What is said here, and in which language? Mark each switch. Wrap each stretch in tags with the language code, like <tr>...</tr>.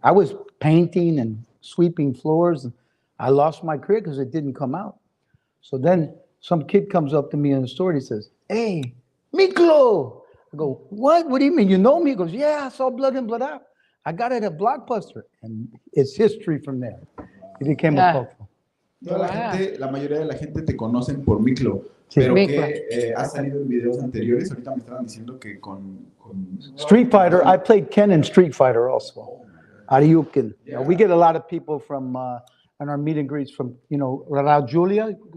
<en>I was painting and sweeping floors. And I lost my career because it didn't come out. So then some kid comes up to me in the store and he says, hey, Miklo. I go, what? What do you mean? You know me? He goes, yeah, I saw Blood In, Blood Out. I got it at Blockbuster. And it's history from there. It became a cultural.</en> <es>La mayoría de la gente te conocen por Miklo, Sí. pero Miklo. que ha salido en videos anteriores. Ahorita me estaban diciendo que con</es> <en>Street Fighter, I played Ken in Street Fighter also. Ariukin. We get a lot of people from, in our meet and greets from, Raul Julia.</en>